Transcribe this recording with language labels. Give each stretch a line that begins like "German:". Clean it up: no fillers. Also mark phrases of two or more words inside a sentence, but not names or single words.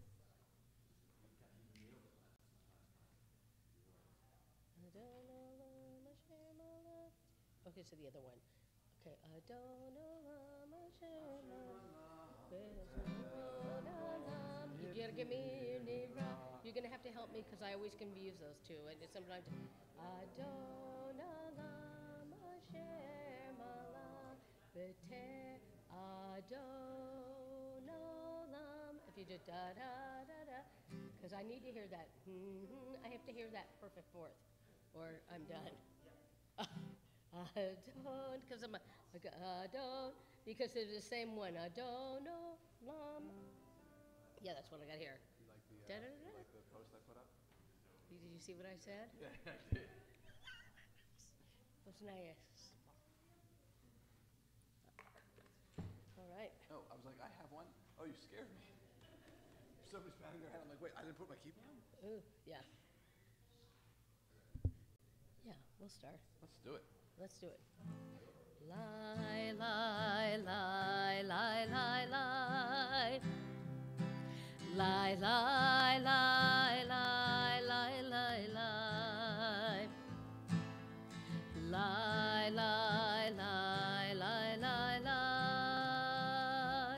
Hebrew: Adonai, Mashiach Malach.
English: Okay, so the other one.
Hebrew: Okay, Adonai, Mashiach Malach.
English: You gotta give me your name. You're gonna have to help me because I always confuse those two. And it's sometimes
Hebrew: Adonai, Mashiach Malach. B'ter Adonolam.
English: If you do da da da da, because I need to hear that. I have to hear that perfect fourth, or I'm done. Adon, because I'm like Adon, because it's the same one.
Hebrew: Adonolam.
English: Yeah, that's what I got here. You like the, Da, da, da, you da. like the post I put up? Did you see what I said? Yeah, I did. It was nice. All right. Oh, I was like, I have one. Oh, you scared me. Somebody's patting their head. I'm like, wait, I didn't put my keyboard on? Ooh, yeah. Yeah, we'll start. Let's do it. Let's do it. Lie, lie, lie, lie, lie, lie. Lie, lie, lie, lie, lie, lie, lie. Lie, lie, lie, lie, lie, lie.